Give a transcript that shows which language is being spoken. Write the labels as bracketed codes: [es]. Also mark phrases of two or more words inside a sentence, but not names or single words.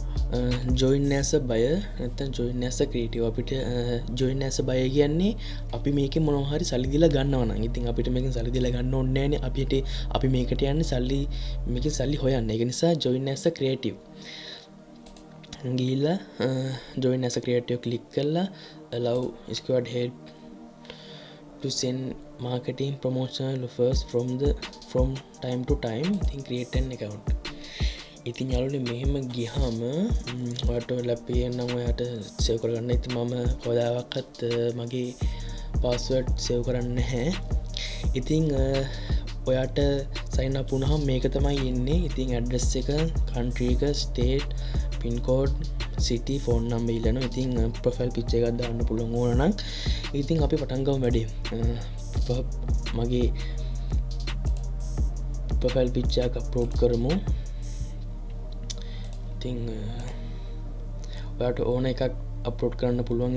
[en] join as buyer [si] නැත්තම් [en] join as creative. [si] අපිට [en] join as buyer [si] කියන්නේ අපි මේකේ මොනවා හරි සල්ලි දීලා ගන්නවා නම් ඉතින් අපිට මේකෙන් සල්ලි දීලා ගන්න ඕනේ නැහැනේ. අපි මේකට යන්නේ සල්ලි මේකෙන් සල්ලි හොයන්න. ඒක නිසා [en] join as creative ගිහිල්ලා join as creative click කරලා allow squad head to send marketing promotional offers from time to time. ඉතින් create an account. [si] ඉතින් යාළුවනේ මෙහෙම ගියාම ඔයාලට ලැබෙන්නේ නම් ඔයාට සේව් කරගන්න. ඉතින් මම කවදාවත් මගේ [en] password save [si] කරන්නේ නැහැ. ඉතින් ඔයාට [en] sign up [si] වුණාම මේක තමයි එන්නේ. ඉතින් ඇඩ්‍රස් එක, country එක, [en] state, pin code, city, phone number ඉල්ලනවා. [si] ඉතින් [en] profile picture [si] එකක් දාන්න පුළුවන් ඕන නම්. ඉතින් අපි පටන් ගමු වැඩේ. මගේ [en] profile picture [si] එක upload කරමු. ඉතින් ඔයාට ඕන එකක් අප්ලෝඩ් කරන්න පුළුවන්.